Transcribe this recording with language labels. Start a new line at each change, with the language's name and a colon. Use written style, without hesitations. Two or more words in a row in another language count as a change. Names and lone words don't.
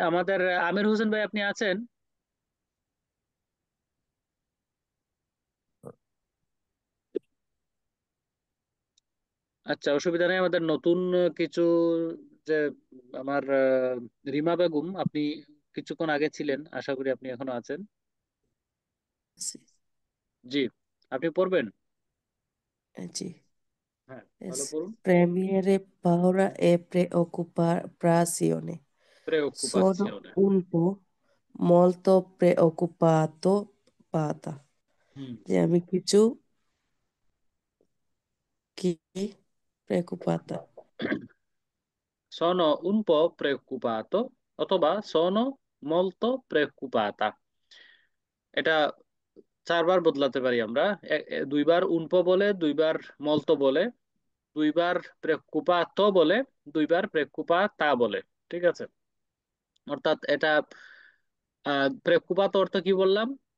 Bangla: আমাদের আমির হোসেন ভাই, আপনি আছেন? আচ্ছা, অসুবিধা নেই। আমাদের নতুন কিছু, যে আমার রিমা বেগম, আপনি কিছুক্ষণ আগে ছিলেন, আশা করি আপনি এখনো আছেন। Sí, জি, আপনি পড়বেন? sí. হ্যাঁ, তাহলে পড়ুন।
Italian: Espremere paura e preoccupazione. Sono preoccupazione। un po' molto preoccupata
Bangla: হুম, যে আমি কিছু কি preoccupata
Italian: sono un po' preoccupato অথবা sono molto preoccupata।
Bangla: এটা চারবার বদলাতে পারি আমরা। দুইবার উনপো বলে, দুইবার মলতো বলে, দুইবার preoccupato বলে, দুইবার preoccupata বলে। ঠিক আছে? অর্থাৎ এটা preoccupato অর্থ কি বললাম?